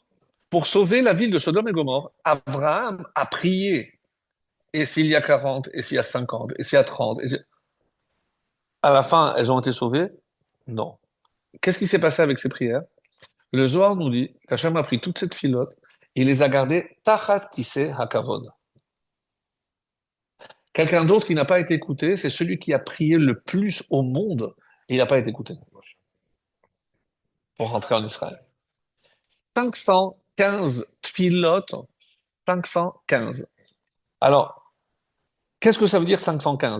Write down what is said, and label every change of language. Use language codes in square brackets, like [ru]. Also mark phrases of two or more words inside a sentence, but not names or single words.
[fr] Pour sauver la ville de Sodome et Gomorre, Abraham a prié. Et s'il y a 40, et s'il y a 50, et s'il y a 30, à la fin, elles ont été sauvées? Non. Qu'est-ce qui s'est passé avec ces prières? Le Zohar nous dit qu'Hachem a pris toute cette filote, il les a gardées [he] תחת כסא הכבוד. [fr] Quelqu'un d'autre qui n'a pas été écouté, c'est celui qui a prié le plus au monde, et il n'a pas été écouté pour rentrer en Israël. 515 tfilotes, 515. Alors, qu'est-ce que ça veut dire 515?